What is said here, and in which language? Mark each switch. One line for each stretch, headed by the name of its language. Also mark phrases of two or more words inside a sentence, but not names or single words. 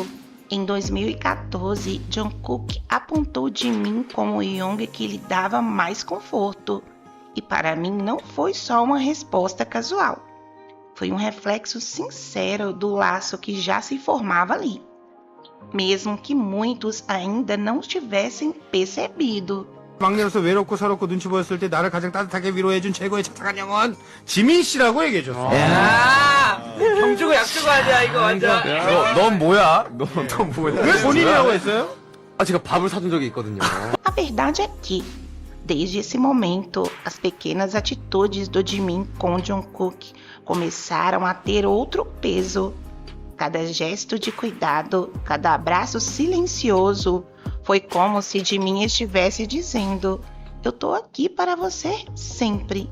Portuguese: Em 2014, Jungkook apontou Jimin como o Young que lhe dava mais conforto. E para mim não foi só uma resposta casual. Foi um reflexo sincero do laço que já se formava ali. Mesmo que muitos ainda não tivessem percebido.
Korean: 막내로서 외롭고 서럽고 눈치 보였을 때 나를 가장 따뜻하게 위로해준 최고의 착한 영혼 지민 씨라고 얘기해줬어. 야, 경주고 약주고 하자 이거 완전. 넌 뭐야? 넌 뭐야? 왜 본인이라고 했어요? 아 제가 밥을 사준 적이 있거든요.
Portuguese: A verdade é que, desde esse momento, as pequenas atitudes do Jimin com Jungkook começaram a ter outro peso. Cada gesto de cuidado, cada abraço silencioso, foi como se Jimin estivesse dizendo: eu tô aqui para você sempre.